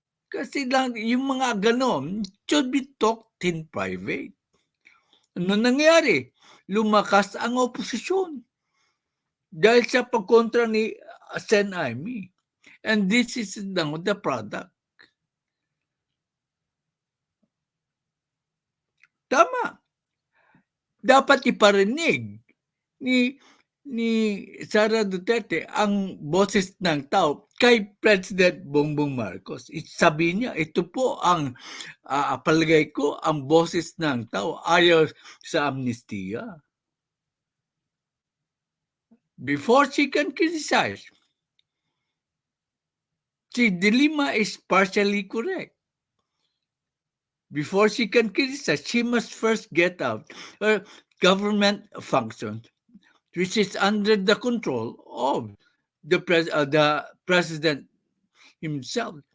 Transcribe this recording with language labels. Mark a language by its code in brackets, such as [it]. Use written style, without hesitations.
[tl] Kasi lang yung mga ganon [en] should be talked in private. [tl] Ano nangyari? Lumakas ang oposisyon dahil sa pagkontra ni Sen Amy. [en] And this is now the product. [tl] Tama. Dapat iparinig ni ni Sara Duterte ang boses ng tao kay President Bongbong Marcos. Sabi niya, ito po ang palagay ko ang boses ng tao ayaw sa amnestiya. [en] Before she can criticize, si De Lima is partially correct. Before she can criticize, she must first get out her government functions, which is under the control of the president himself.